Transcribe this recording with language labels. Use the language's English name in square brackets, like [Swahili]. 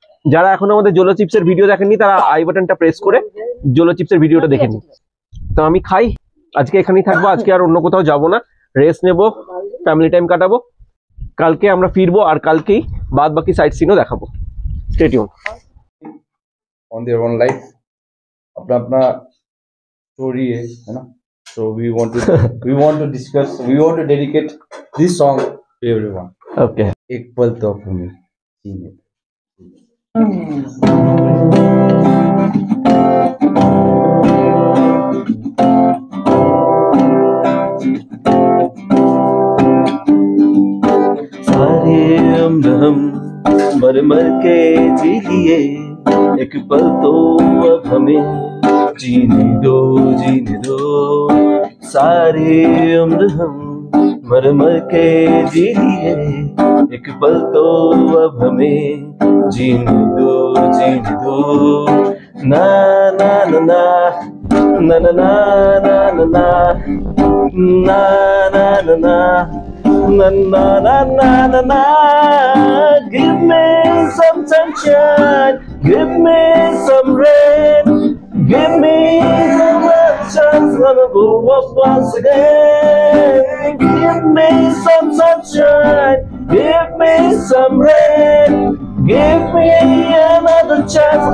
[Bangla] যারা এখন আমাদের জোলো চিপসের ভিডিও দেখেননি তারা আই বাটনটা প্রেস করে জোলো চিপসের ভিডিওটা দেখে নিন। তো আমি খাই, আজকে এখানেই থাকবো, আজকে আর অন্য কোথাও যাবো না, রেস্ট নেবো, ফ্যামিলি টাইম কাটাবো। কালকে আমরা ফিরবো, আর কালকেই বাদ বাকি সাইট সিনও দেখাবো। Stay tune. [English] on their own life, [Hindi] अपना अपना स्टोरी है ना। [English] So we want to discuss, we want to dedicate this song to everyone. Okay, [Hindi] एक पल तो हमें जीने। सारे हम मर मर के जी लिए, एक पल तो अब हमें जीने दो, जीने दो। सारे उम्र हम मर मर के जी लिए, एक पल तो अब हमें जीने दो, जीने दो। ना ना ना ना ना ना ना ना ना ना ना ना ना ना na na na na na na. [English] Give me some sunshine, give me some rain, give me some chance to go up once again. Give me some sunshine, give me some rain, give me another chance.